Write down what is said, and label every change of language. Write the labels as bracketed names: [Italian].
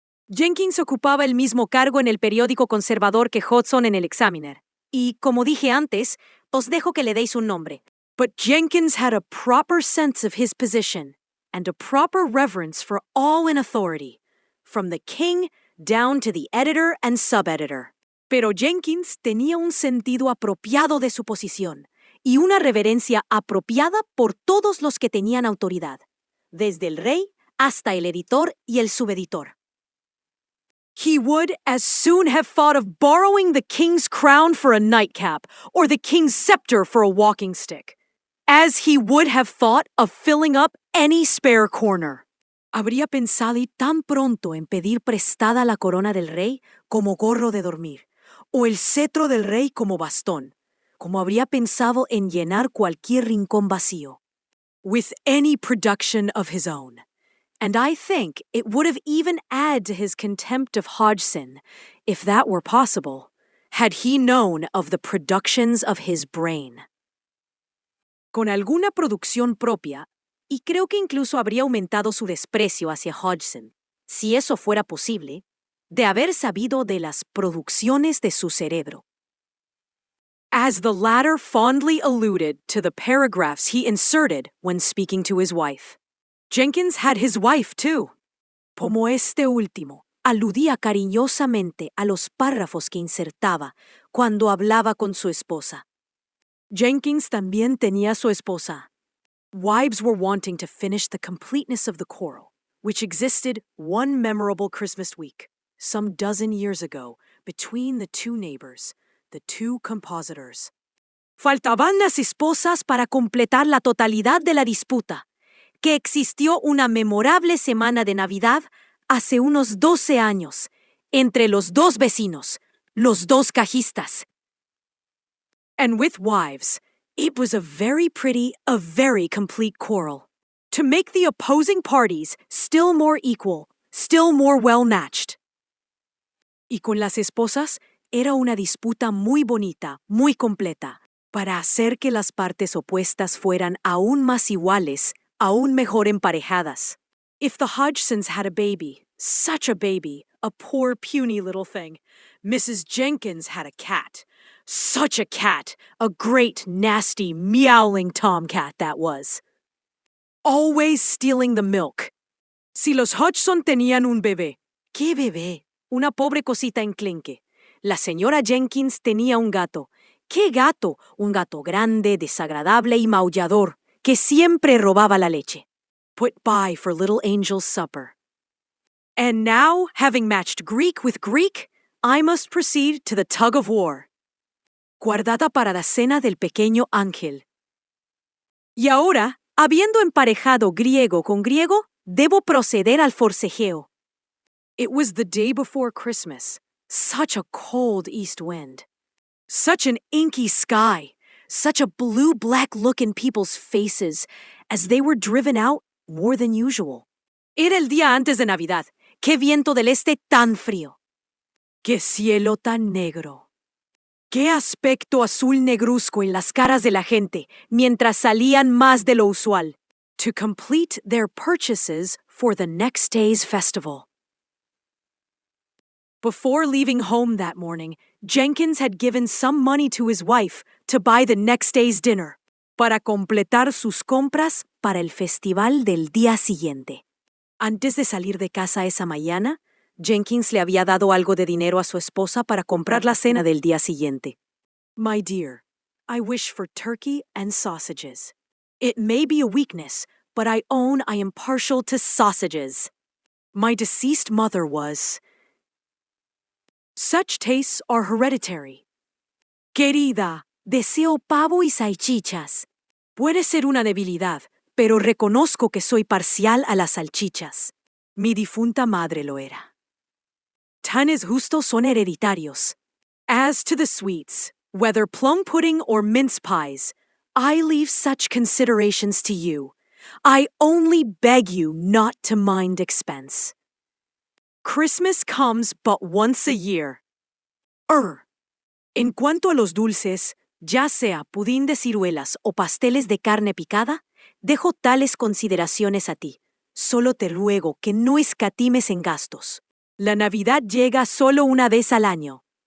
[Spanish] Jenkins ocupaba el mismo cargo en el periódico conservador que Hodgson en el Examiner. Y, como dije antes, os dejo que le deis un nombre. [English] But Jenkins had a proper sense of his position and a proper reverence for all in authority, from the king down to the editor and sub-editor. [Spanish] Pero Jenkins tenía un sentido apropiado de su posición y una reverencia apropiada por todos los que tenían autoridad, desde el rey hasta el editor y el subeditor. [English] He would as soon have thought of borrowing the king's crown for a nightcap or the king's scepter for a walking stick, as he would have thought of filling up any spare corner. [Spanish] Habría pensado tan pronto en pedir prestada la corona del rey como gorro de dormir, o el cetro del rey como bastón, como habría pensado en llenar cualquier rincón vacío, [English] with any production of his own. And I think it would have even added to his contempt of Hodgson, if that were possible, had he known of the productions of his brain. [Spanish] Con alguna producción propia, y creo que incluso habría aumentado su desprecio hacia Hodgson, si eso fuera posible, de haber sabido de las producciones de su cerebro. [English] As the latter fondly alluded to the paragraphs he inserted when speaking to his wife. Jenkins had his wife, too. [Spanish] Como este último, aludía cariñosamente a los párrafos que insertaba cuando hablaba con su esposa. Jenkins también tenía su esposa. [English] Wives were wanting to finish the completeness of the quarrel, which existed one memorable Christmas week, some dozen years ago, between the two neighbors, the two compositors. [Spanish] Faltaban las esposas para completar la totalidad de la disputa, que existió una memorable semana de Navidad hace unos 12 años, entre los dos vecinos, los dos cajistas. [English] And with wives, it was a very pretty, a very complete quarrel, to make the opposing parties still more equal, still more well-matched. [Spanish] Y con las esposas, era una disputa muy bonita, muy completa, para hacer que las partes opuestas fueran aún más iguales, aún mejor emparejadas. [English] If the Hodgsons had a baby, such a baby, a poor puny little thing, Mrs. Jenkins had a cat. Such a cat, a great, nasty, meowling tomcat that was. Always stealing the milk. [Spanish] Si los Hodgson tenían un bebé. ¿Qué bebé? Una pobre cosita enclenque. La señora Jenkins tenía un gato. ¿Qué gato? Un gato grande, desagradable y maullador, que siempre robaba la leche. [English] Put by for little Angel's supper. And now, having matched Greek with Greek, I must proceed to the tug of war. [Spanish] Guardada para la cena del pequeño Ángel. Y ahora, habiendo emparejado griego con griego, debo proceder al forcejeo. [English] It was the day before Christmas. Such a cold east wind. Such an inky sky. Such a blue-black look in people's faces as they were driven out more than usual. [Spanish] Era el día antes de Navidad. ¡Qué viento del este tan frío! ¡Qué cielo tan negro! ¡Qué aspecto azul negruzco en las caras de la gente mientras salían más de lo usual! [English] To complete their purchases for the next day's festival. Before leaving home that morning, Jenkins had given some money to his wife to buy the next day's dinner, [Spanish] para completar sus compras para el festival del día siguiente. Antes de salir de casa esa mañana, Jenkins le había dado algo de dinero a su esposa para comprar la cena del día siguiente. [English] My dear, I wish for turkey and sausages. It may be a weakness, but I own I am partial to sausages. My deceased mother was. Such tastes are hereditary. [Spanish] Querida, deseo pavo y salchichas. Puede ser una debilidad, pero reconozco que soy parcial a las salchichas. Mi difunta madre lo era. Tanes justos son hereditarios. [English] As to the sweets, whether plum pudding or mince pies, I leave such considerations to you. I only beg you not to mind expense. Christmas comes but once a year. [Spanish] En cuanto a los dulces, ya sea pudín de ciruelas o pasteles de carne picada, dejo tales consideraciones a ti. Solo te ruego que no escatimes en gastos. La Navidad llega solo una vez al año.